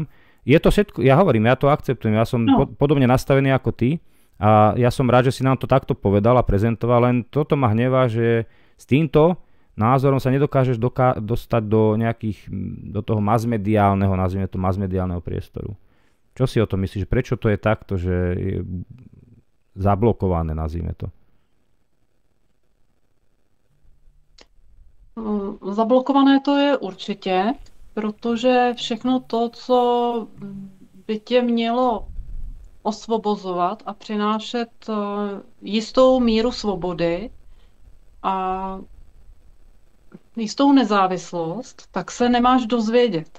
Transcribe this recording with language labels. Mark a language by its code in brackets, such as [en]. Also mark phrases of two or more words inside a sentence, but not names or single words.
[sk] Je to všetko, ja hovorím, ja to akceptujem, ja som podobne nastavený ako ty a ja som rád, že si nám to takto povedal a prezentoval, len toto ma hnevá, že s týmto názorom sa nedokážeš dostať do toho masmediálneho, nazvime to masmediálneho priestoru. Čo si o tom myslíš? Prečo to je takto, že je zablokované, nazvime to? [cs] Zablokované to je určitě, protože všechno to, co by tě mělo osvobozovat a přinášet jistou míru svobody a jistou nezávislost, tak se nemáš dozvědět.